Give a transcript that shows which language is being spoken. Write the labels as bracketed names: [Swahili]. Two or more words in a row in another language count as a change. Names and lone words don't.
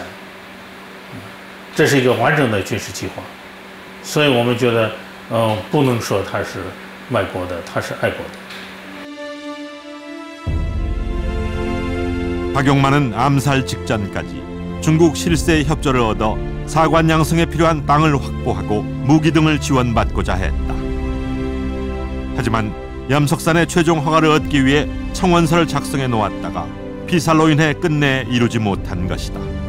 [Chinese] 这是一个完整的军事计划，所以我们觉得，不能说他是卖国的，他是爱国的。 [Korean] 박용만은 암살 직전까지 중국 실세의 협조를 얻어 사관 양성에 필요한 땅을 확보하고 무기 등을 지원받고자 했다. 하지만 염석산의 최종 허가를 얻기 위해 청원서를 작성해 놓았다가 피살로 인해 끝내 이루지 못한 것이다.